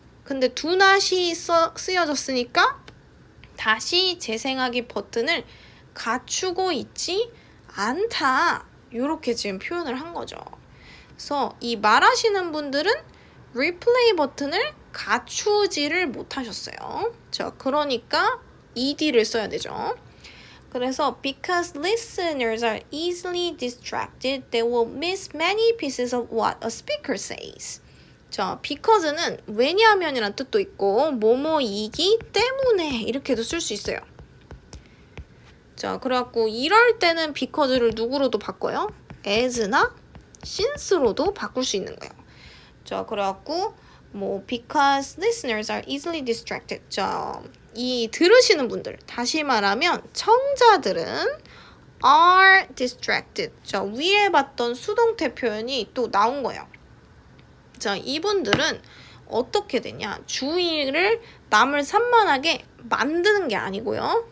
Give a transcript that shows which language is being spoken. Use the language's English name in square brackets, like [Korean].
[Korean] 근데 두 낫이 쓰여졌으니까 다시 재생하기 버튼을 갖추고 있지 않다. 이렇게 지금 표현을 한 거죠. 그래서 이 말하시는 분들은 replay 버튼을 갖추지를 못하셨어요. 자, 그러니까 ed를 써야 되죠. 그래서 [English] because listeners are easily distracted, they will miss many pieces of what a speaker says. [Korean] 자, because는 왜냐하면이라는 뜻도 있고 뭐뭐이기 때문에 이렇게도 쓸 수 있어요. 자, 그래갖고 이럴 때는 because를 누구로도 바꿔요? as나 since로도 바꿀 수 있는 거예요. 자, 그래갖고 뭐 [English] because listeners are easily distracted. [Korean] 자, 이 들으시는 분들, 다시 말하면 청자들은 [English] are distracted. [Korean] 자, 위에 봤던 수동태 표현이 또 나온 거예요. 자, 이분들은 어떻게 되냐? 주의를 남을 산만하게 만드는 게 아니고요.